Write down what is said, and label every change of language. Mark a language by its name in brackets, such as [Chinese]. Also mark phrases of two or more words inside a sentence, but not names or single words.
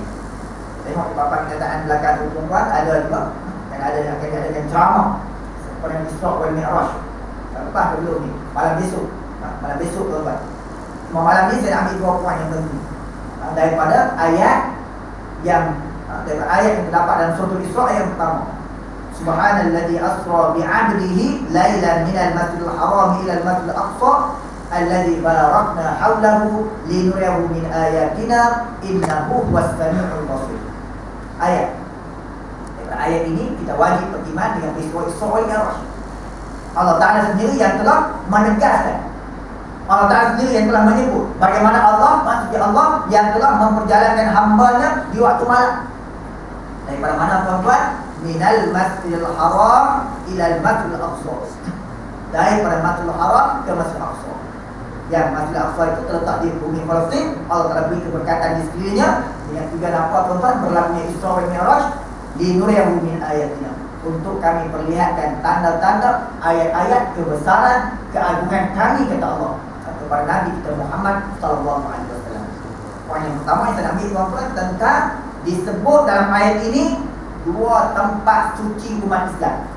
[Malay] Tengok di papan kenyataan belakang tuan-tuan ada juga yang ada yang akan adakan ceramah seperti Isra' wal Mi'raj. Lepas dulu ni malam besok tuan-tuan. Cuma malam ni saya nak ambil dua poin yang penting daripada ayat yang terdapat dalam surah Isra' ayat yang pertama. [Arabic] سبحان الذي أسرى بعبده ليلا من المسجد الحرام إلى المسجد الأقصى الذي باركنا حوله لنريه من آياتنا إنه هو السميع البصير. [Malay] Ayat ini kita wajib beriman dengan peristiwa Isra' wal Mi'raj. Allah Ta'ala sendiri yang telah menegaskan, Allah Ta'ala sendiri yang telah menyebut bagaimana Allah, maksudnya Allah yang telah memperjalankan hambanya di waktu malam. Daripada mana tuan-tuan? [Arabic] من المسجد الحرام إلى المسجد الأقصى. [Malay] Daripada masjidil haram ke masjidil aqsa. Yang masjidil aqsa itu terletak di bumi Palestin. Allah Ta'ala beri keberkatan di sekelilingnya. Yang juga nampak tuan-tuan berlakunya Isra' wal Mi'raj [Arabic] لنريه من آياتنا, [Malay] untuk kami perlihatkan tanda-tanda ayat-ayat kebesaran keagungan kami, kata Allah kepada Nabi kita Muhammad [Arabic] صلى الله عليه وسلم. [Malay] Poin yang pertama yang saya ambil tuan-tuan tentang disebut dalam ayat ini dua tempat suci umat Islam.